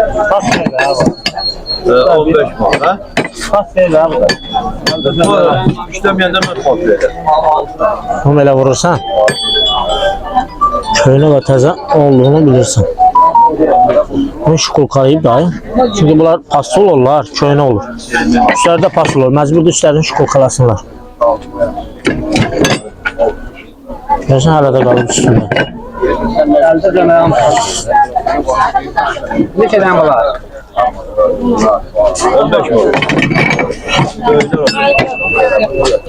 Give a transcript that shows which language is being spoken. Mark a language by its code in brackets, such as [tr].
[tr] Kaç verir abi? [az] 15 manat. Ha? [tr] Kaç verir abi? [az] Bu işləməyəndə mən fot verir. Bunu elə vurursan, köynə və təzə olduğunu bilirsən. Bunu şkolkalayıb dayı. Çünki bunlar paslı olurlar, köynə olur. Üstlərdə paslı olur, məcburdur üstlərini şkolkalasınlar. Görsən hələ də qalıb üstündə. Neçədən var? 15 manat.